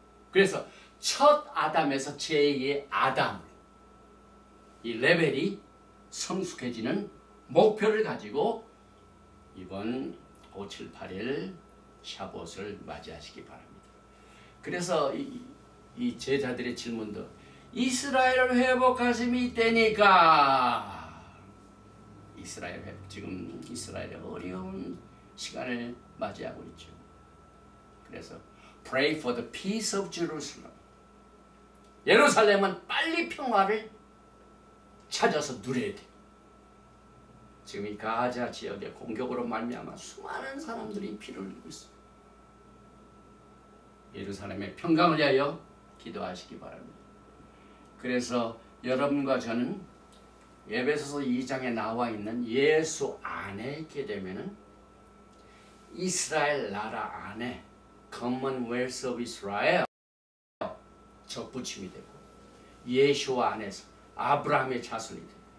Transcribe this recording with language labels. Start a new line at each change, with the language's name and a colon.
Korean: 그래서 첫 아담에서 제2의 아담으로 이 레벨이 성숙해지는 목표를 가지고 이번 5, 7, 8일 샤봇을 맞이하시기 바랍니다. 그래서 이 제자들의 질문도 이스라엘을 회복하심이 이때니까 이스라엘 회복, 지금 이스라엘의 어려운 시간을 맞이하고 있죠.
English: 그래서 Pray for the peace of Jerusalem.
Korean: 예루살렘은 빨리 평화를 찾아서 누려야 돼요. 지금 이 가자 지역의 공격으로 말미암아 수많은 사람들이 피를 흘리고 있습니다. 예루살렘의 평강을 위하여 기도하시기 바랍니다. 그래서 여러분과 저는 에베소서 2장에 나와 있는 예수 안에 있게 되면은 이스라엘 나라 안에 Commonwealth of Israel 접붙임이 되고 예수와 안에서 아브라함의 자손이 됩니다.